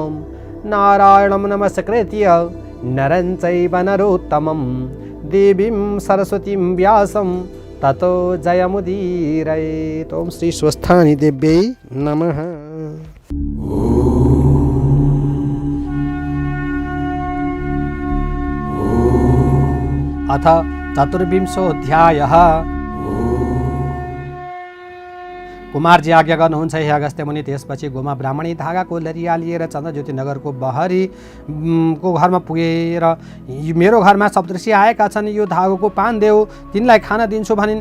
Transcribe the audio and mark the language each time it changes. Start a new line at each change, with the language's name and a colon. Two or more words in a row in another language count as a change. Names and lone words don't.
Sanskrit: नारायणं नमस्कृत्य नरं चैव नरोत्तमं देवीं सरस्वतीं व्यासं ततो जयमुदीरयेत्। ओम श्री स्वस्थानी देव्यै नमः। अथ चतुर्विंशोऽध्यायः।
Nepali: कुमारजी आज्ञा गर्नुहुन्छ हे अगस्त्य मुनि। त्यसपछि गोमा ब्राह्मणी धागाको लरिया लिएर चन्द्रज्योति नगरको बहरी को घरमा पुगेर मेरो घरमा सप्तऋषि आएका छन्, यो धागोको पान देऊ, तिनलाई खान दिन्छु भनिन्।